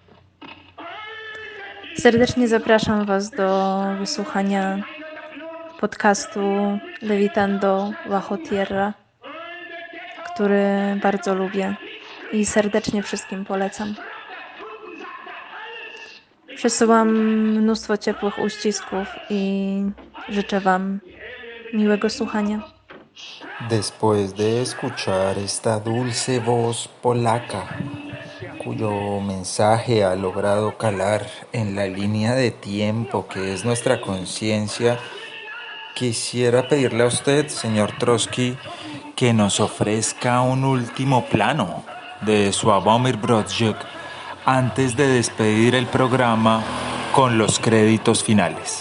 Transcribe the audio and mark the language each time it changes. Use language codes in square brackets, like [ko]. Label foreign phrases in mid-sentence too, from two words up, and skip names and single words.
[pl] Serdecznie zapraszam Was do wysłuchania podcastu Levitando Bajo Tierra, który bardzo lubię i serdecznie wszystkim polecam. Przesyłam mnóstwo ciepłych uścisków i życzę Wam miłego słuchania. [es] Después de escuchar esta dulce voz polaca, cuyo mensaje ha logrado calar en la línea de tiempo que es nuestra conciencia, quisiera pedirle a usted, señor Trotsky, que nos ofrezca un último plano de Sławomir Mrożek antes de despedir el programa con los créditos finales.